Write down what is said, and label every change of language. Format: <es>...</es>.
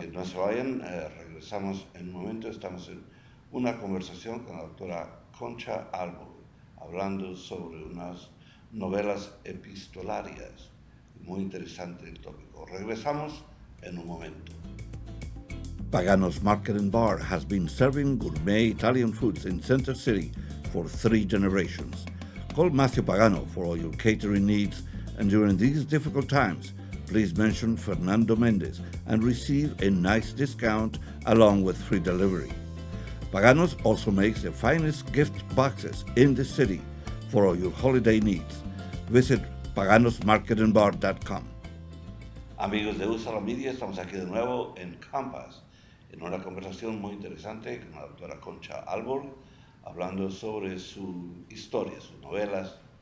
<es>que no se vayan, regresamos en un momento, estamos en una conversación con la doctora Concha Albo, hablando sobre unas novelas epistolarias. Muy interesante el tópico. Regresamos en un momento.</es> <en>Pagano's Market and Bar has been serving gourmet Italian foods in Center City for 3 generations. Call Matthew Pagano for all your catering needs, and during these difficult times, please mention Fernando Mendez and receive a nice discount along with free delivery. Pagano's also makes the finest gift boxes in the city for all your holiday needs. Visit paganosmarketandbar.com.</en> <es>Amigos de Usa la Media, estamos aquí de nuevo en Campus, en una conversación muy interesante con la doctora Concha Alborg, hablando sobre su historia, sus novelas.</es>